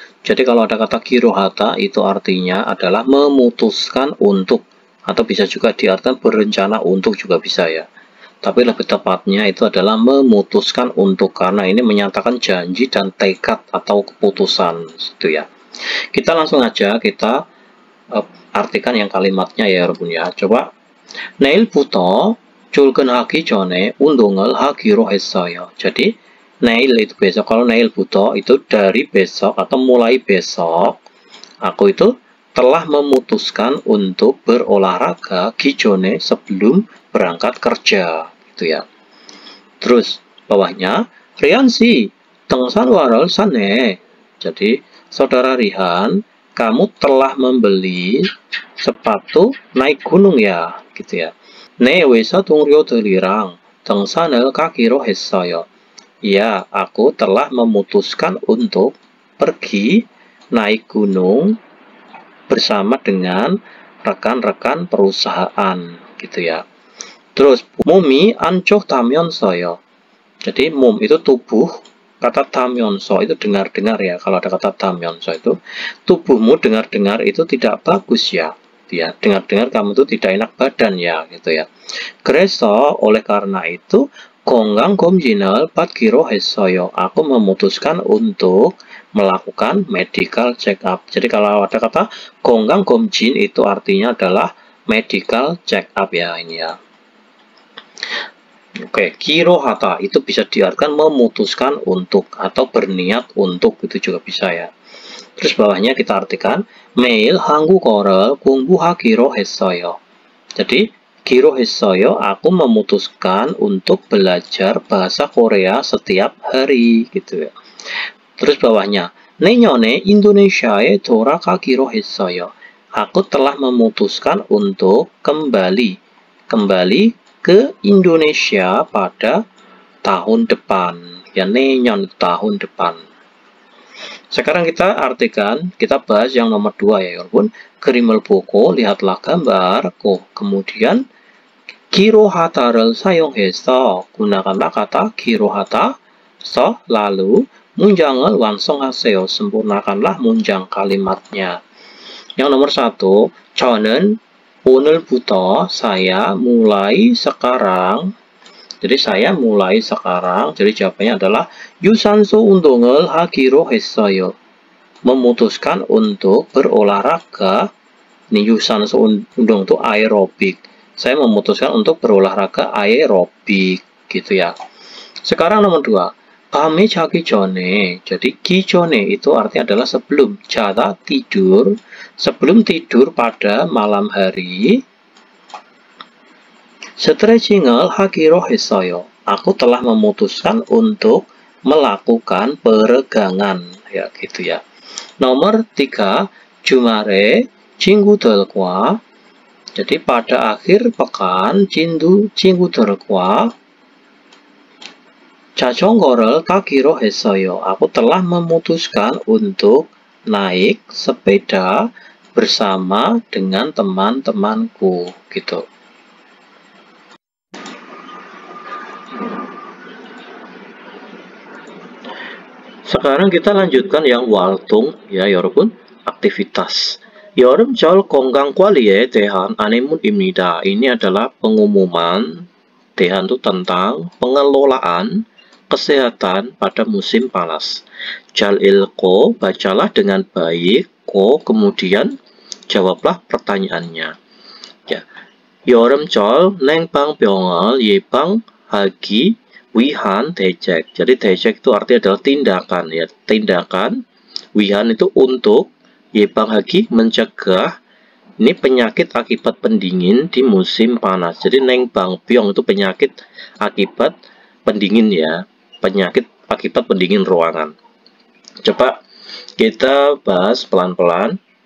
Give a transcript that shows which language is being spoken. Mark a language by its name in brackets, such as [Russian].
[Indonesian] Jadi kalau ada kata kirohata itu artinya adalah memutuskan untuk, atau bisa juga diartikan berencana untuk juga bisa ya. Tapi lebih tepatnya itu adalah memutuskan untuk, karena ini menyatakan janji dan tekad atau keputusan itu ya. Kita langsung aja kita artikan yang kalimatnya ya [Korean] 여러분 [Indonesian] ya. coba [Korean] 내일부터 출근하기 전에 운동을 하기로 했어요. [Indonesian] Jadi neil itu besok, kalau [Korean] 내일부터 [Indonesian] itu dari besok atau mulai besok aku itu telah memutuskan untuk berolahraga [Korean] 기존에 [Indonesian] sebelum berangkat kerja gitu ya. Terus bawahnya [Korean] Riansi 등산화를 샀네. [Indonesian] Jadi saudara Rihan, kamu telah membeli sepatu naik gunung ya, gitu ya. [Korean] 내 회사 동료들이랑 등산을 가기로 했어요. [Indonesian] Ya, aku telah memutuskan untuk pergi naik gunung bersama dengan rekan-rekan perusahaan, gitu ya. Terus, [Korean] 몸이 안 좋다면서요. [Indonesian] Jadi, 몸 itu tubuh, kata tamyonso itu dengar-dengar ya. Kalau ada kata tamyonso itu tubuhmu dengar-dengar itu tidak bagus ya. Ya, dengar-dengar kamu itu tidak enak badan ya gitu ya. [Korean] 그래서 [Indonesian] oleh karena itu [Korean] 건강검진을 받기로 했어요. [Indonesian] Aku memutuskan untuk melakukan medical check up. Jadi kalau ada kata 건강검진 itu artinya adalah medical check up ya ini ya. Oke, 기로하다 itu bisa diartikan memutuskan untuk atau berniat untuk, itu juga bisa ya. Terus bawahnya kita artikan [Korean] 매일 한국어를 공부하기로 했어요. [Indonesian] Jadi 기로했어요, aku memutuskan untuk belajar bahasa Korea setiap hari gitu ya. Terus bawahnya [Korean] 내년에 인도네시아에 돌아가기로 했어요. [Indonesian] Aku telah memutuskan untuk kembali ke Indonesia pada tahun depan. Ya, 내년 tahun depan. Sekarang kita artikan, kita bahas yang nomor 2 ya, [Korean] 여러분. 그림을 보고 [Indonesian] lihatlah gambar. Kemudian [Korean] 기로하다를 사용해서 [Indonesian] gunakanlah kata 기로하다. Lalu [Korean] 문장을 완성하세요. [Indonesian] sempurnakanlah 문장 kalimatnya. Yang nomor 1, [Korean] 저는 오늘부터 [Indonesian] saya mulai sekarang. Jadi saya mulai sekarang. Jadi jawabannya adalah [Korean] 유산소 운동을 하기로 했어요. [Indonesian] Memutuskan untuk berolahraga. Ini 유산소 운동 itu aerobik. Saya memutuskan untuk berolahraga aerobik gitu ya. Sekarang nomor 2, [Korean] 밤에 자기 전에. [Indonesian] Jadi 기전에 itu artinya adalah sebelum. 자다 tidur, sebelum tidur pada malam hari. [Korean] 스트레칭을 하기로 했어요. [Indonesian] Aku telah memutuskan untuk melakukan peregangan ya gitu ya. Nomor 3, [Korean] 주말에 친구들과. [Indonesian] Jadi pada akhir pekan [Korean] 친구들과 자전거를 타기로 했어요. [Indonesian] Aku telah memutuskan untuk naik sepeda bersama dengan teman-temanku gitu. Sekarang kita lanjutkan yang 활동 ya [Korean] 여러분, [Indonesian] aktivitas. [Korean] 여름철 건강관리에 대한 안내문입니다. [Indonesian] Ini adalah pengumuman 대한 itu tentang pengelolaan kesehatan pada musim panas. [Korean] 잘 읽고, [Indonesian] bacalah dengan baik. Kemudian jawablah pertanyaannya. Ya. [Korean] 여름철 냉방병을 예방하기 위한 대책. [Indonesian] Jadi 대책 itu artinya adalah tindakan ya. Tindakan. 위한 itu untuk. 예방하기 mencegah. Ini penyakit akibat pendingin di musim panas. Jadi 냉방병 itu penyakit akibat pendingin ya. Penyakit akibat pendingin ruangan. Coba kita bahas pelan-pelan.